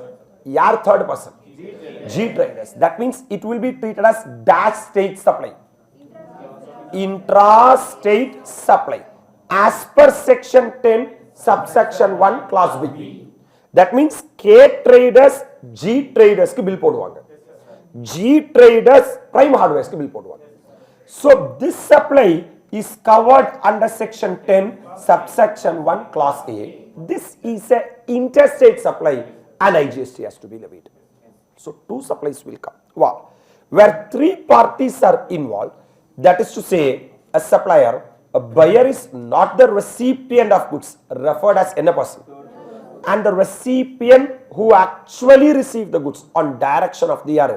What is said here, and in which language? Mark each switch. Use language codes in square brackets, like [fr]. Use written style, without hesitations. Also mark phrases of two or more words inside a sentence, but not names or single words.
[en] Yaar third person? G Traders. That means it will be treated as dash state supply. Intra-state supply. As per section 10, subsection 1, clause B. [ta] That means K Traders, G Traders ki bill போடுவாங்க. G Traders, Prime Hardwares ki bill போடுவாங்க. [en] So this supply is covered under section 10, subsection 1, clause A. This is a interstate supply and IGST has to be levied. So two supplies will come. Wow. Where three parties are involved, that is to say, a supplier, a buyer is not the recipient of goods, referred as any person, and the recipient who actually received the goods on direction of the other.